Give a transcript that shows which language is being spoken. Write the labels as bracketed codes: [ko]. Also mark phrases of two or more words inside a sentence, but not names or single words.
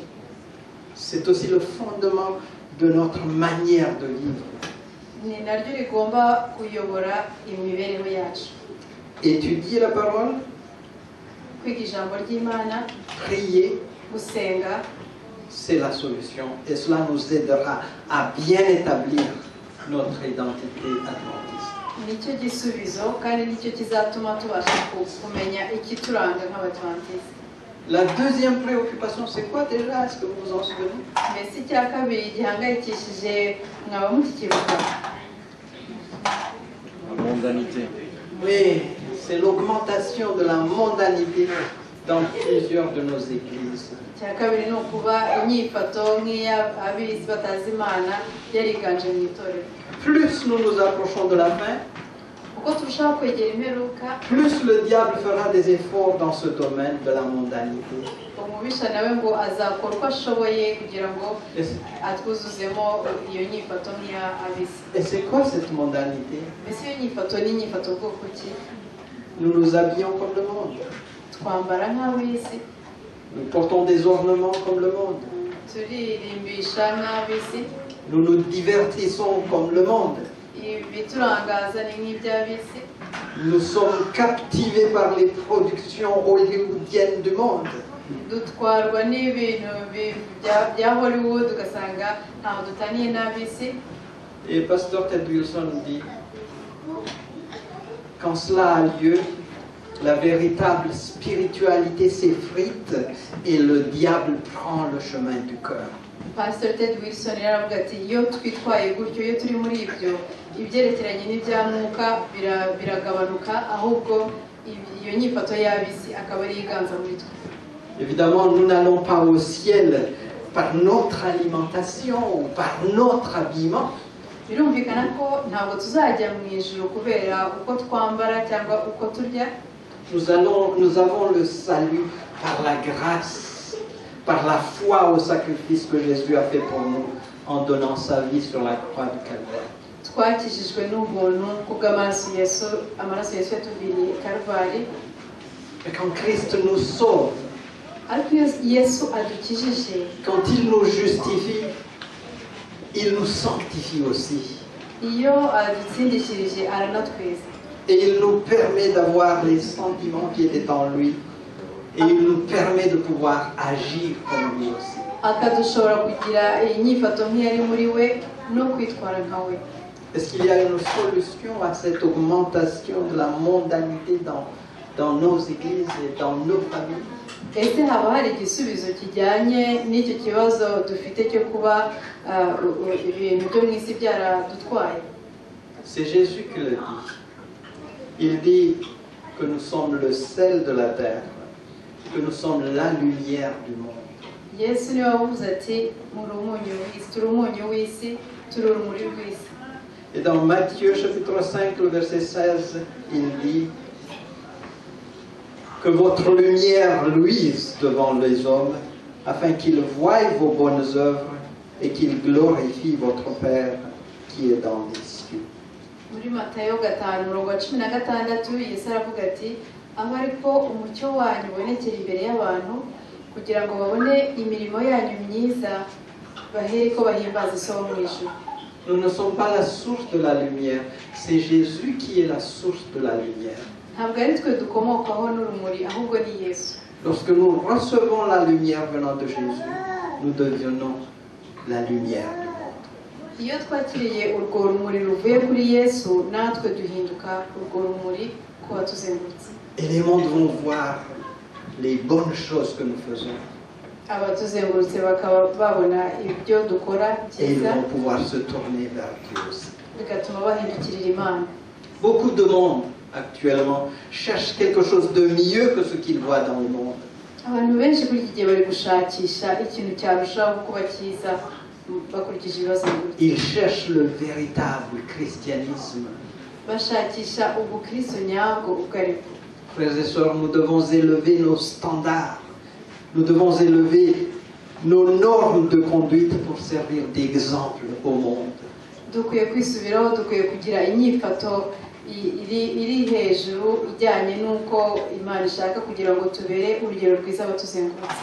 [fr] C'est aussi le fondement de notre manière de vivre. [rw] Ni naryo rigomba kuyobora imibereho yacu. [fr] Étudier la parole, [rw] Kwiga ijambo ry'Imana, [fr] prier, [rw] gusenga, [fr] c'est la solution. Et cela nous aidera à bien établir notre identité adventiste. [rw] nicyo gisubizo kandi nicyo kizatuma tubasha kumenya ikituranga nk'Abadventiste. [fr] La deuxième préoccupation, c'est quoi déjà? Est-ce que vous vous en souvenez? [rw] Mbese icya kabiri gihangayikishije mwaba mukikibuka? [fr] La mondanité. Oui, c'est l'augmentation de la mondanité dans plusieurs de nos églises. [rw] Icya kabiri ni ukuba inyifato nk'iy'abisi batazi Imana yariganje mu itorero. [fr] Plus nous nous approchons de la fin, [rw] Uko turushaho kwegera imperuka, [fr] plus le diable fera des efforts dans ce domaine de la mondanité. [rw] umubisha nawe ngo azakora uko ashoboye kugira ngo atwuzuzemo iyo nyifato nk'iy'abisi. [fr] Et c'est quoi cette mondanité? [rw] Mbese iyo nyifato ni inyifato bwoko ki? [fr] Nous nous habillons comme le monde. [rw] Twambara nk'ab'isi, [fr] Nous portons des ornements comme le monde. [rw] turirimbisha nk'ab'isi, [fr] Nous nous divertissons comme le monde. [rw] ibiturangaza ni nk'iby'ab'isi. [fr] Nous sommes captivés par les productions hollywoodiennes du monde. [rw] Dutwarwa n'ibintu bya Hollywood ugasanga ntaho dutaniye n'ab'isi. [fr] Et Pasteur Ted Wilson dit, quand cela a lieu, la véritable spiritualité s'effrite et le diable prend le chemin du cœur. [rw] Pastor Ted Wilson yaravuga ati iyo twitwaye gutyo, iyo turi muri ibyo ibyerekeranye n'ibya mwuka biragabanuka, ahubwo iyo nyifato y'ab'isi akaba ari iganza muri twe. [fr] Évidemment, nous n'allons pas au ciel par notre alimentation ou par notre habillement. [rw] Birumvikana ko ntabwo tuzajya mu ijuru kubera uko twambara cyangwa uko turya. [fr] Nous avons le salut par la grâce, par la foi au sacrifice que Jésus a fait pour nous en donnant sa vie sur la croix du Calvaire. [rw] Twakijijwe n'ubuntu kubw'amaraso Yesu yatuviriye Kalvari. [fr] Et quand Christ nous sauve, [rw] Ariko iyo Yesu adukijije, [fr] quand il nous justifie, il nous sanctifie aussi. [rw] iyo adutsindishirije aranatweza. [fr] Et il nous permet d'avoir les sentiments qui étaient en lui. Et il nous permet de pouvoir agir comme lui aussi. [rw] Akadushobora kugira inyifato nk'iyari muri we no kwitwara nka we. [fr] Est-ce qu'il y a une solution à cette augmentation de la mondanité dans nos églises et dans nos familles? [rw] Ese haba hari igisubizo kijyanye n'icyo kibazo dufite cyo kuba ibintu byo mu isi byaradutwaye? [fr] C'est Jésus qui le dit. Il dit que nous sommes le sel de la terre, que nous sommes la lumière du monde. [rw] Yesu niwe wavuze ati muri umunyu w'isi, turi umunyu w'isi, turi urumuri rw'isi. [fr] Et dans Matthieu chapitre 5, le verset 16, il dit que votre lumière luise devant les hommes, afin qu'ils voient vos bonnes œuvres et qu'ils glorifient votre Père qui est dans les cieux. [rw] Muri Matayo 5:16 Yesu aravuga ati aba ariko umucyo wanyu ubonekera imbere y'abantu kugira ngo babone imirimo yanyu myiza bahere ko bahimbaza so wo mu ijuru. [fr] Nous ne sommes pas la source de la lumière, c'est Jésus qui est la source de la lumière. [rw] Ntabwo ari twe dukomokaho n'urumuri ahubwo ni Yesu. [fr] Lorsque nous recevons la lumière venant de Jésus, nous devenons la lumière du monde. [rw] Iyo twakiriye urwo rumuri ruvuye kuri Yesu, natwe duhinduka urwo rumuri ku batuzengurutse. [fr] Et les mondes vont voir les bonnes choses que nous faisons. [rw] Abatuzengurutse bakaba babona ibyo dukora [fr] Et ils [rw] byiza, [fr] vont pouvoir se tourner vers Dieu aussi. [rw] bigatuma bahindukirira Imana. [fr] Beaucoup de monde actuellement cherchent quelque chose de mieux que ce qu'ils voient dans le monde. [rw] Abantu benshi kuri iki gihe bari gushakisha ikintu cyarushaho kuba cyiza bakurikije ibibazo bafite. [fr] Ils cherchent le véritable christianisme. [rw] Bashakisha ubukristo nyabwo ubwo ari bwo. [fr] Frères et sœurs, nous devons élever nos standards. Nous devons élever nos normes de conduite pour servir d'exemple au monde. [rw] Dukwiye kwisubiraho, dukwiye kugira inyifato iri hejuru ijyanye n'uko Imana ishaka kugira ngo tubere urugero rwiza abatuzengurutse.